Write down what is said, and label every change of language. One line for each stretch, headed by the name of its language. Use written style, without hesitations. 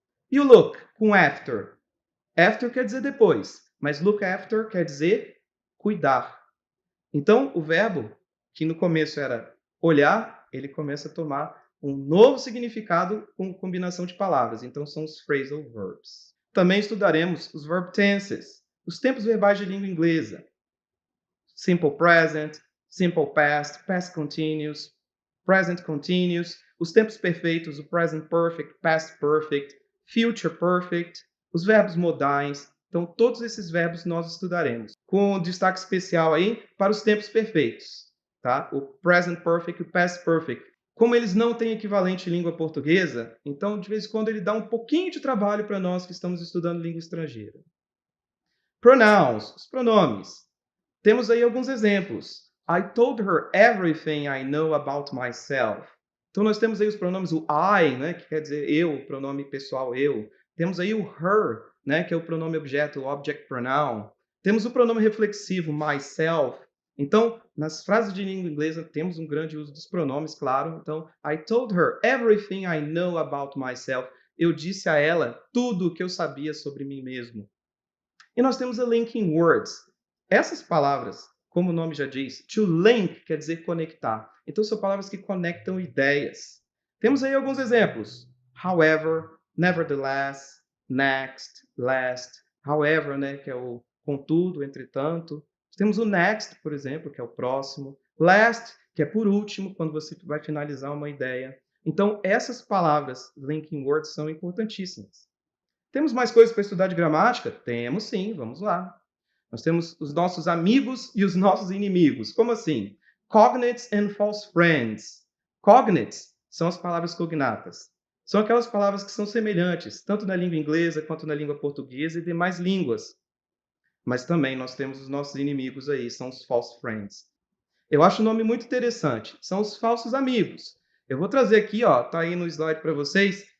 Portuguese: E o look com after? After quer dizer depois, mas look after quer dizer cuidar. Então, o verbo, que no começo era olhar, ele começa a tomar um novo significado com combinação de palavras. Então, são os phrasal verbs. Também estudaremos os verb tenses, os tempos verbais de língua inglesa.
English: Simple present, simple past, past continuous, present continuous,
Portuguese: os tempos perfeitos,
English: o present perfect, past perfect, future perfect,
Portuguese: os verbos modais. Então, todos esses verbos nós estudaremos, com destaque especial aí para os tempos perfeitos, tá? O present perfect e o past perfect. Como eles não têm equivalente em língua portuguesa, então, de vez em quando, ele dá um pouquinho de trabalho para nós que estamos estudando língua estrangeira. Pronouns, os pronomes. Temos aí alguns exemplos.
English: I told her everything I know about myself.
Portuguese: Então, nós temos aí os pronomes o I, né, que quer dizer eu, o pronome pessoal eu. Temos aí o her, né, que é o pronome objeto, o object pronoun. Temos o pronome reflexivo myself. Então, nas frases de língua inglesa, temos um grande uso dos pronomes, claro. Então,
English: I told her everything I know about myself.
Portuguese: Eu disse a ela tudo o que eu sabia sobre mim mesmo. E nós temos a linking words. Essas palavras, como o nome já diz, to link quer dizer conectar. Então são palavras que conectam ideias. Temos aí alguns exemplos.
English: However, nevertheless, next, last.
Portuguese: However, né, que é o contudo, entretanto. Temos o next, por exemplo, que é o próximo. Last, que é por último, quando você vai finalizar uma ideia. Então, essas palavras, linking words, são importantíssimas. Temos mais coisas para estudar de gramática? Temos sim, vamos lá. Nós temos os nossos amigos e os nossos inimigos. Como assim?
English: Cognates and false friends.
Portuguese: Cognates são as palavras cognatas. São aquelas palavras que são semelhantes, tanto na língua inglesa quanto na língua portuguesa e demais línguas. Mas também nós temos os nossos inimigos aí, são os false friends. Eu acho o nome muito interessante. São os falsos amigos. Eu vou trazer aqui, ó, tá aí no slide para vocês.